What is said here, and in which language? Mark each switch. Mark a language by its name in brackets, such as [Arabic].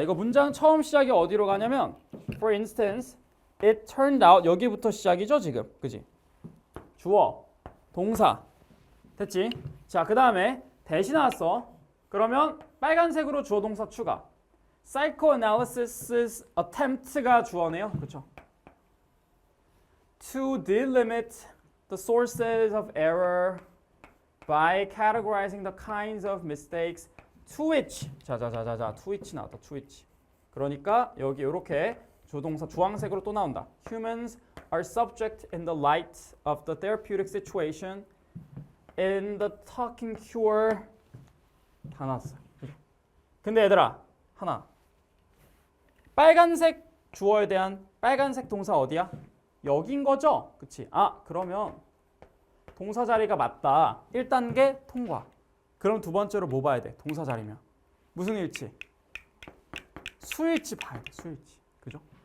[Korean] 이거 문장 처음 시작이 어디로 가냐면 [English] For instance, it turned out [Korean] 여기부터 시작이죠, 지금. 그지? 주어, 동사. 됐지? 자, 그 다음에 대시 나왔어. 그러면 빨간색으로 주어 동사 추가. Psychoanalysis's attempt가 주어네요. 그렇죠? [English] To delimit the sources of error by categorizing the kinds of mistakes to which [Korean] 자자자자자 [English] to which [Korean] 나왔다. [English] to which. [Korean] 그러니까 여기 이렇게 주동사 주황색으로 또 나온다. [English] Humans are subject in the light of the therapeutic situation in the talking cure. [Korean] 다 나왔어요. 근데 얘들아 하나. 빨간색 주어에 대한 빨간색 동사 어디야? 여긴 거죠? 그치? 아 그러면 동사 자리가 맞다. 1단계 통과. 그럼 두 번째로 뭐 봐야 돼? 동사 자리면. 무슨 일치? 수일치 봐야 돼. 수일치. 그죠?